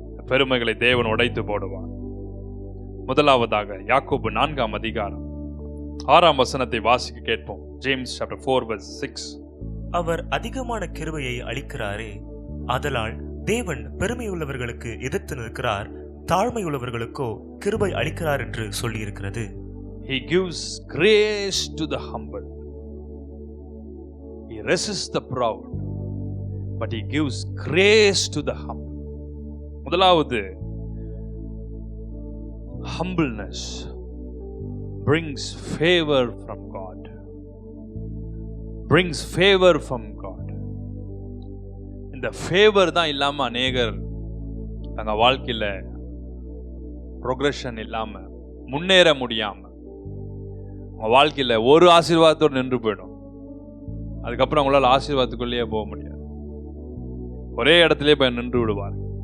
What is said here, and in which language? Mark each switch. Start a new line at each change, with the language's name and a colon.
Tamil: பெருமைகளை தேவன் உடைத்து போடுவார். முதலாவதாக யாக்கோபு 4ஆம் அதிகாரம் 6ஆம் வசனத்தை வாசிக்க கேட்போம். James chapter 4:6. அவர் அதிகமான கிருபையை அளிக்கிறாரே, ஆதலால் தேவன் பெருமையுள்ளவர்களுக்கு எதிர்த்து நிற்கிறார், தாழ்மையுள்ளவர்களுக்கோ கிருபை அளிக்கிறார் என்று சொல்லி இருக்கிறது.
English: He gives grace to the humble. He resists the proud, but he gives grace to the humble. முதலாவது, humbleness brings favor from God. Brings favor from God.
Tamil: இந்த ஃபேவர் தான் இல்லாம அநேகர் தங்க வாழ்க்கையில ப்ரோக்ரஷன் இல்லாம முன்னேற முடியாம உங்க வாழ்க்கையில ஒரு ஆசீர்வாதத்தோடு நின்று போயிடும். அதுக்கப்புறம் அவங்களால ஆசீர்வாதத்துக்குள்ளேயே போக முடியாது. ஒரே இடத்துலயே போய் நின்று விடுவார்.